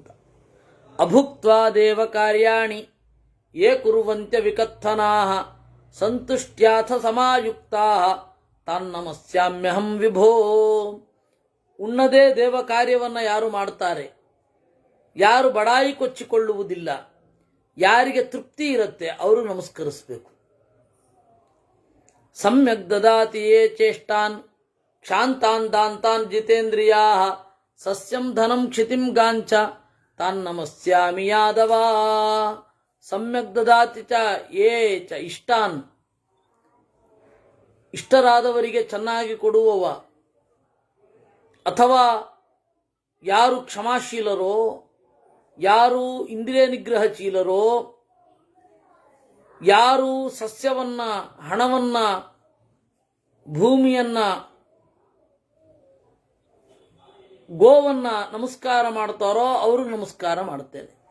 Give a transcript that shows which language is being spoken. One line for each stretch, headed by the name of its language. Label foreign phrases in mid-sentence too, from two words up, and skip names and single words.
Sanskrit: ಅಭುಕ್ತ್ವಾ ದೇವ ಕಾರ್ಯಾಣಿ ಯೇ ಕುರುವಂತ್ಯ ವಿಕಥನಾಃ ಸಂತುಷ್ಟ್ಯಾಥ ಸಮಾಯುಕ್ತಾಃ ತಾನ್ನಮಸ್ಯಾಮ್ಯಹಂ ವಿಭೋ.
Kannada: ಉಣ್ಣದೇ ದೇವ ಕಾರ್ಯವನ್ನ ಯಾರು ಮಾಡ್ತಾರೆ, ಯಾರು ಬಡಾಯಿ ಕೊಚ್ಚಿಕೊಳ್ಳುವುದಿಲ್ಲ, ಯಾರಿಗೆ ತೃಪ್ತಿ ಇರುತ್ತೆ ಅವರು ನಮಸ್ಕರಿಸಬೇಕು.
Sanskrit: ಸಮ್ಯಕ್ ದದಾತಿ ಯೇ ಚೇಷ್ಟಾನ್ ಕ್ಷಾಂತಾನ್ ದಾಂತಾನ್ ಜಿತೇಂದ್ರಿಯಾ ಸಸ್ಯಂ ಧನಂ ಕ್ಷಿತಿಂ ಗಾಂಚ ತಾನ್ ನಮಸ್ಯಾಮಿ ಯಾದವ. ಸಮ್ಯಕ್ ದದಾತಿ ಚ ಯೇ ಚ ಇಷ್ಟಾನ್,
Kannada: ಇಷ್ಟರಾದವರಿಗೆ ಚೆನ್ನಾಗಿ ಕೊಡುವವ, ಅಥವಾ ಯಾರು ಕ್ಷಮಾಶೀಲರೋ, ಯಾರು ಇಂದ್ರಿಯ ನಿಗ್ರಹಶೀಲರೋ, ಯಾರು ಸಸ್ಯವನ್ನ, ಹಣವನ್ನ, ಭೂಮಿಯನ್ನ, ಗೋವನ್ನ ನಮಸ್ಕಾರ ಮಾಡ್ತಾರೋ ಅವ್ರಿಗೆ ನಮಸ್ಕಾರ ಮಾಡುತ್ತೇನೆ.